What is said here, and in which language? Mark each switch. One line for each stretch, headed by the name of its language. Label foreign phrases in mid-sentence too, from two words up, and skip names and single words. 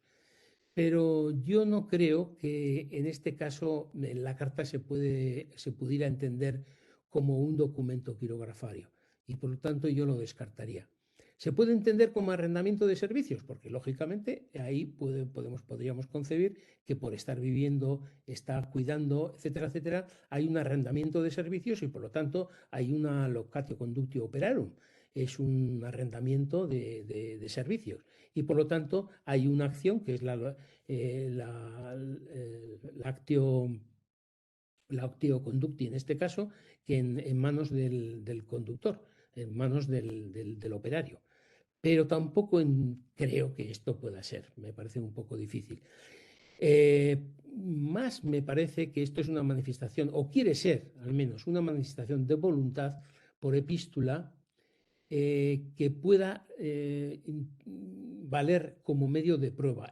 Spanish: Pero yo no creo que en este caso la carta se pudiera entender como un documento quirografario y por lo tanto yo lo descartaría. ¿Se puede entender como arrendamiento de servicios? Porque lógicamente ahí podríamos concebir que por estar viviendo, estar cuidando, etcétera, etcétera, hay un arrendamiento de servicios y por lo tanto hay una
Latin: locatio conductio operarum.
Spanish: Es un arrendamiento de servicios y por lo tanto hay una acción que es la
Latin: actio conducti
Spanish: en este caso, que en manos del conductor, en manos del operario. Pero tampoco creo que esto pueda ser, me parece un poco difícil. Más me parece que esto es una manifestación, o quiere ser al menos una manifestación de voluntad por epístola que pueda valer como medio de prueba.